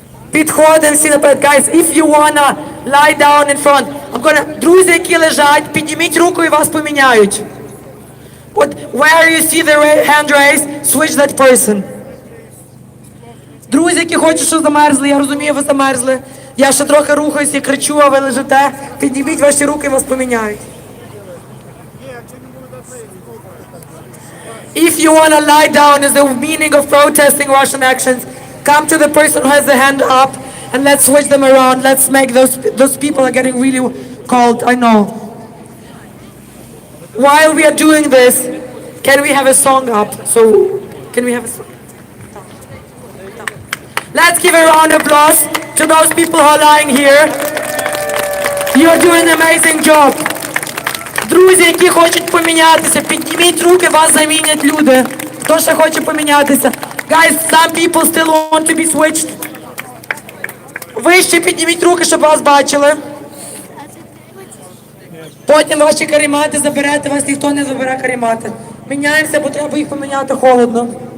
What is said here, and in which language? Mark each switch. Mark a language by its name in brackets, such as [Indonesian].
[Ukrainian] Підходимо всі наперед. [English] Guys, if you wanna lie down in front, [Ukrainian] друзі, які лежать, підніміть руку і вас поміняють. [English] Where you see the hand raised, switch that person. [Ukrainian] Друзі, які хочуть, що замерзли, я розумію, ви замерзли. Я ще трохи рухаюсь і кричу, а ви лежите. Підніміть ваші руки і вас поміняють. [English] If you want to lie down is the meaning of protesting Russian actions, come to the person who has the hand up and let's switch them around. Let's make those people are getting really cold, I know. While we are doing this, can we have a song up? So, can we have a song? Let's give a round of applause to those people who are lying here. You're doing an amazing job. [Ukrainian] Друзі, які хочуть помінятися, підніміть руки, вас замінять люди. Хто ще хоче помінятися? [English] Guys, some people still want to be switched. [Ukrainian] Ви ще підніміть руки, щоб вас бачили. Потім ваші каремати заберете, вас ніхто не забере каремати. Міняємося, бо треба їх поміняти холодно.